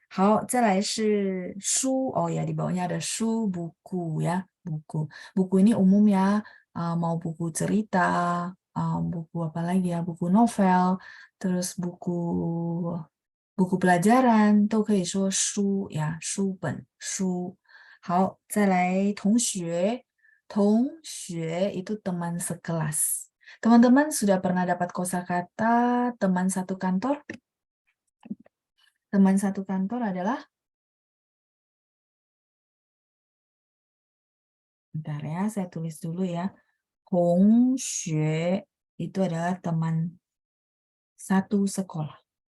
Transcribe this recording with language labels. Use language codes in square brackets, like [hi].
[zh] 好，再来是书. [id] Oh ya, di bawahnya ada 书 buku ya, buku. Buku ini umum ya, mau buku cerita, buku apa lagi ya, buku novel, terus buku pelajaran [zh] 都可以说书呀，书本书。好，再来同学，同学 [id] itu teman sekelas. Teman-teman sudah pernah dapat kosakata teman satu kantor? Teman satu kantor adalah, bentar ya, saya tulis dulu ya. 同学 itu adalah teman satu sekolah.